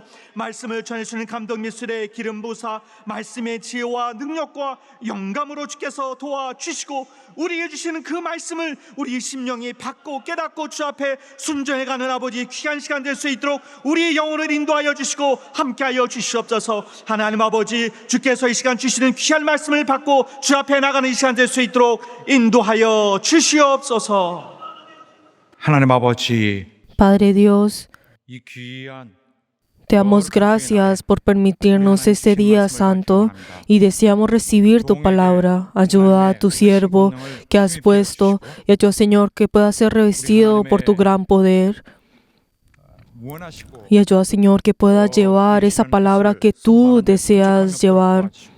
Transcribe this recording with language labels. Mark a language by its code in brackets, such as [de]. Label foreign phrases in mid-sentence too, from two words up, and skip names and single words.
[ko] 말씀을 전해주는 감독 미술의 기름 부사, 말씀의 지혜와 능력과 영감으로 주께서 도와주시고, 우리에게 주시는 그 말씀을 우리 심령이 받고 깨닫고 주 앞에 순종해가는 아버지 귀한 시간 될 수 있도록 우리의 영혼을 인도하여 주시고 함께하여 주시옵소서. 하나님 아버지, 주께서 이 시간 주시는 귀한 말씀을 받고 주 앞에 나가는 이 시간 될 수 있도록 인도하여 주시옵소서. 하나님 아버지, [es] Padre Dios, [ko] 이 귀한 [es] te damos gracias por permitirnos este día santo y deseamos recibir tu palabra. Ayuda a tu siervo que has puesto, y ayuda, Señor, que pueda ser revestido por tu gran poder. [ko] 원하시고 [es] Y ayuda, Señor, que pueda llevar esa palabra que tú deseas llevar.